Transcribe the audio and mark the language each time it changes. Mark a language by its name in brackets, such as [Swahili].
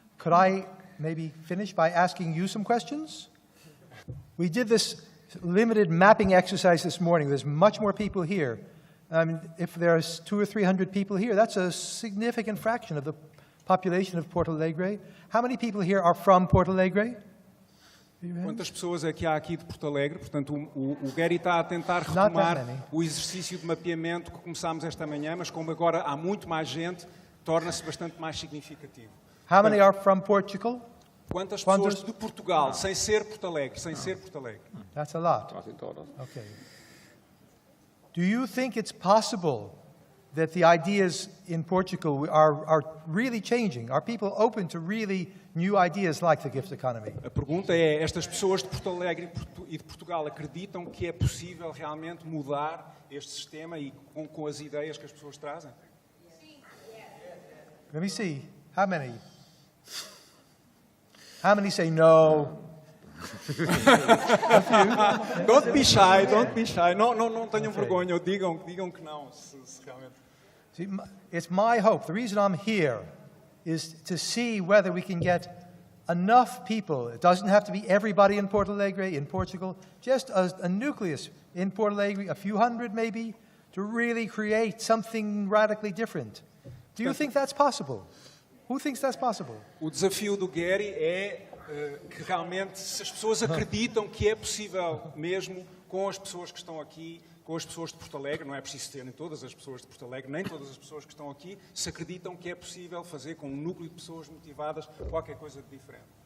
[English] Could I maybe finish by asking you some questions? We did this limited mapping exercise this morning. There's much more people here. If there's 200 or 300 people here, that's a significant fraction of the population of Porto Alegre. How many people here are from Porto Alegre? [Portuguese] Quantas pessoas é que há aqui de Porto Alegre? Portanto, o Gary está a tentar retomar o exercício de mapeamento que começámos esta manhã, mas como agora há muito mais gente, torna-se bastante mais significativo. [English] How many are from Portugal? [Portuguese] Quantas pessoas de Portugal, sem ser Porto Alegre, [English] That's a lot. Okay. Do you think it's possible that the ideas in Portugal are really changing? Are people open to really new ideas like the gift economy? [Portuguese] A pergunta é, estas pessoas de Porto Alegre e de Portugal acreditam que é possível realmente mudar este sistema e com as ideias que as pessoas trazem? [English] Let me see. How many? How many say no? Don't be shy, don't be shy. [Portuguese] Não tenham vergonha, digam que não, se realmente... [English] See, it's my hope. The reason I'm here is to see whether we can get enough people. It doesn't have to be everybody in Porto Alegre, in Portugal, just a nucleus in Porto Alegre, a few hundred maybe, to really create something radically different. Do you think that's possible? Who thinks that's possible? [Portuguese] O desafio do Gary é que realmente, se as pessoas acreditam que é possível mesmo, com as pessoas que estão aqui, com as pessoas de Porto Alegre, não é preciso terem todas as pessoas de Porto Alegre, nem todas as pessoas que estão aqui, se acreditam que é possível fazer com um núcleo de pessoas motivadas qualquer coisa de diferente.